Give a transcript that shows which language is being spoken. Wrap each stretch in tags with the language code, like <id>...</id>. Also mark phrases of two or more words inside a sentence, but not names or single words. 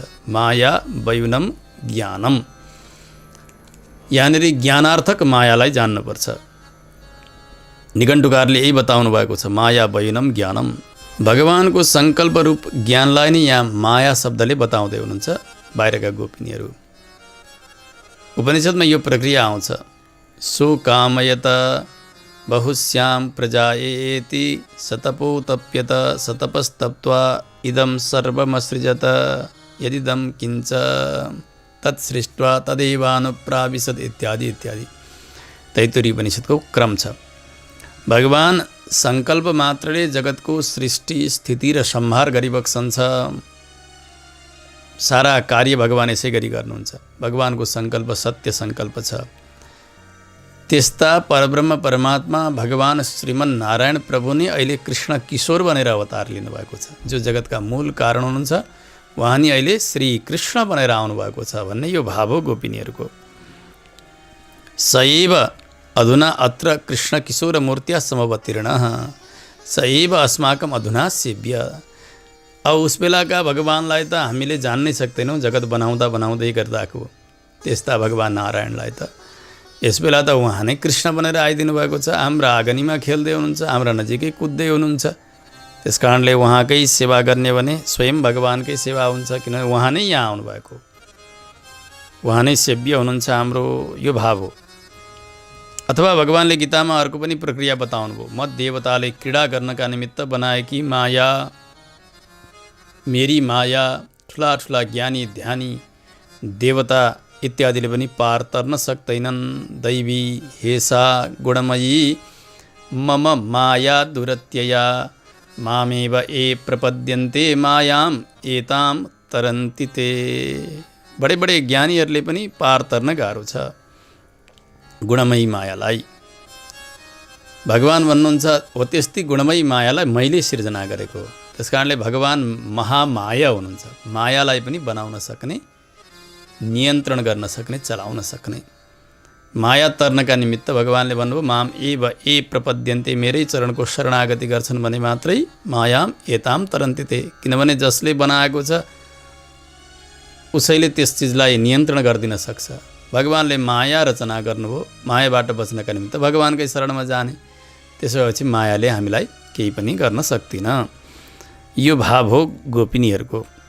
<sa>माया वयुनम ज्ञानम,</sa> <ne>यहाँनिर ज्ञानार्थक मायालाई जान्नुपर्छ। निघण्टुकारले यही बताउनु भएको छ,</ne> <sa>माया वयुनम ज्ञानम।</sa> <ne>भगवानको सङ्कल्प रूप ज्ञानलाई नै यहाँ माया शब्दले बताउँदै हुनुहुन्छ बाहिरका गोपिनीहरू। उपनिषदमा यो प्रक्रिया आउँछ,</ne> <sa>सो कामयत बहुश्याम प्रजायेति सतपोतप्यत सतपस्तप्त्वा इदं सर्वमसृजत यदिदं किञ्च तत्सृष्ट्वा तदेवानुप्राविशत् इत्यादि इत्यादि।</sa> <ne>तैत्तिरीय उपनिषदको क्रम छ। भगवान सङ्कल्प मात्रले जगतको सृष्टि स्थिति र संहार गरिबक्सन्छ। सारा कार्य भगवान यसै गरी गर्नुहुन्छ। भगवानको सङ्कल्प सत्य सङ्कल्प छ। त्यस्ता परब्रह्म परमात्मा भगवान श्रीमन नारायण प्रभु नै अहिले कृष्ण किशोर बनेर अवतार लिनुभएको छ। जो जगतका मूल कारण हुनुहुन्छ, उहाँ नि अहिले श्री कृष्ण बनेर आउनुभएको छ भन्ने यो भाव हो गोपिनीहरूको।</ne> <sa>सैव अधुना अत्र कृष्ण किशोर मूर्त्या समवतीर्णः सैव अस्माकम अधुना सेव्य।</sa> <ne>अब उस बेलाका भगवानलाई त हामीले जान्नै सक्दैनौँ, जगत बनाउँदा बनाउँदै गर्दाको। त्यस्ता भगवान नारायणलाई त यस बेला त उहाँ नै कृष्ण बनेर आइदिनु भएको छ। हाम्रा आँगनीमा खेल्दै हुनुहुन्छ, हाम्रा नजिकै कुद्दै हुनुहुन्छ। त्यस कारणले उहाँकै सेवा गर्ने भने स्वयं भगवानकै सेवा हुन्छ, किनभने उहाँ नै यहाँ आउनुभएको, उहाँ नै सेव्य हुनुहुन्छ हाम्रो, यो भाव हो। अथवा भगवानले गीतामा अर्को पनि प्रक्रिया बताउनु भयो, म देवताले क्रीडा गर्नका निमित्त बनाएकी माया, मेरी माया, ठुला ठुला ज्ञानी ध्यानी देवता इत्यादिले पनि पार तर्न सक्दैनन्।</ne> <sa>दैवी हेसा गुणमयी मम माया दुरत्यया मामेव ए प्रपद्यन्ते मायाम एताम तरन्ति ते।</sa> <ne>बडे बडे ज्ञानीहरूले पनि पार तर्न गाह्रो छ गुणमयी मायालाई। भगवान भन्नुहुन्छ हो त्यस्तै गुणमयी मायालाई मैले सिर्जना गरेको। त्यस कारणले भगवान महामाया हुनुहुन्छ। मायालाई पनि बनाउन सक्ने, नियन्त्रण गर्न सक्ने, चलाउन सक्ने। माया तर्नका निमित्त भगवानले भन्नुभयो</ne> <sa>माम एव ए प्रपद्यन्ते,</sa> <ne>मेरै चरणको शरणागति गर्छन् भने मात्रै</ne> <sa>मायाम एताम तरन्ति ते।</sa> <ne>किनभने जसले बनाएको छ उसैले त्यस चिजलाई नियन्त्रण गरिदिन सक्छ। भगवानले माया रचना गर्नुभयो, मायाबाट बच्नका निमित्त भगवानकै शरणमा जाने। त्यसो भएपछि मायाले हामीलाई केही पनि गर्न सक्दिन। यो भाव हो गोपिनीहरूको।</ne>